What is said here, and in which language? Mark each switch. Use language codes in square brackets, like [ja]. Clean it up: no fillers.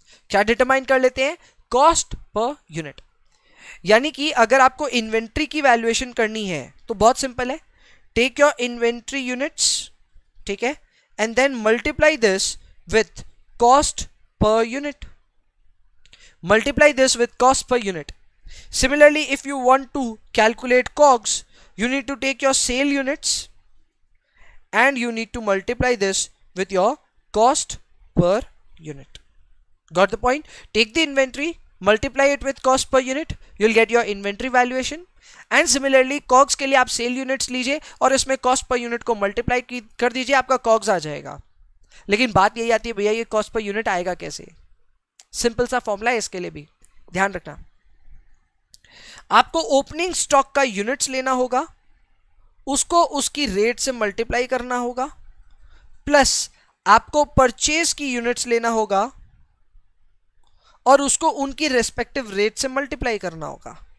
[hi] क्या डिटरमाइन कर लेते हैं? Cost per unit. यानी कि अगर आपको इन्वेंट्री की वैल्यूएशन करनी है तो बहुत सिंपल है, [en] take your inventory units, [hi] ठीक है, [en] And then multiply this with cost per unit. Multiply this with cost per unit. Similarly, if you want to calculate COGS, you need to take your sale units and you need to multiply this with your cost per unit. Got the point? Take the inventory, multiply it with cost per unit, you'll get your inventory valuation. And similarly, [hi] COGS के लिए आप sale units लीजिए और इसमें cost per unit को multiply कर दीजिए, आपका COGS आ जाएगा। लेकिन बात यही आती है, भैया ये कॉस्ट पर यूनिट आएगा कैसे? सिंपल सा फॉर्मूला है इसके लिए भी, ध्यान रखना। आपको ओपनिंग स्टॉक का यूनिट्स लेना होगा, उसको उसकी रेट से मल्टीप्लाई करना होगा, प्लस आपको परचेज की यूनिट्स लेना होगा और उसको उनकी रेस्पेक्टिव रेट से मल्टीप्लाई करना होगा।